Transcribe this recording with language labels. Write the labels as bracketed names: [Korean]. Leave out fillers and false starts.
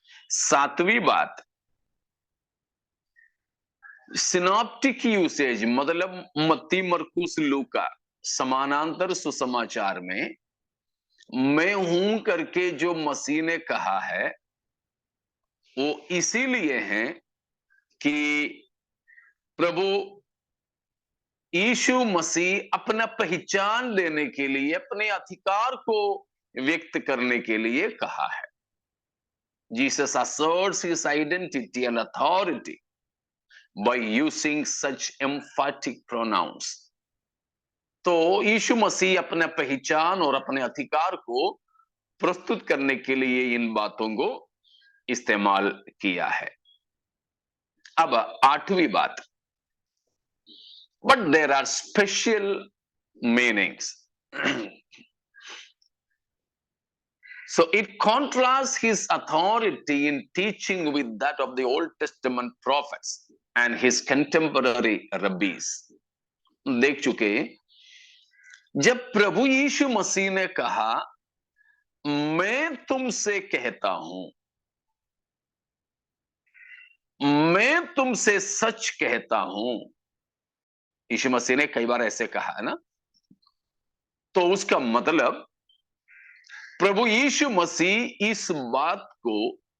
[Hindi] सातवीं बात, synoptic usage, मतलब मत्ती, मरकुस, लूका समानांतर सुसमाचार में मैं हूं करके जो मसीह ने कहा है, वो इसीलिए है कि प्रभु यीशु मसीह अपना पहचान देने के लिए, अपने अधिकार को व्यक्त करने के लिए कहा है। [English] Jesus asserts his identity and authority by using such emphatic pronouns. [Hindi] तो यीशु मसीह अपना पहचान और अपने अधिकार को प्रस्तुत करने के लिए इन बातों को इस्तेमाल किया है। अब आठवीं बात, [English] but there are special meanings. So it contrasts his authority in teaching with that of the Old Testament prophets and his contemporary rabbis. [Hindi] देख चुके, जब प्रभु यीशु मसीह ने कहा मैं तुमसे कहता हूं, मैं तुमसे सच कहता हूं, यीशु मसीह ने कई बार ऐसे कहा है ना, तो उसका मतलब प्रभु यीशु मसीह इस बात को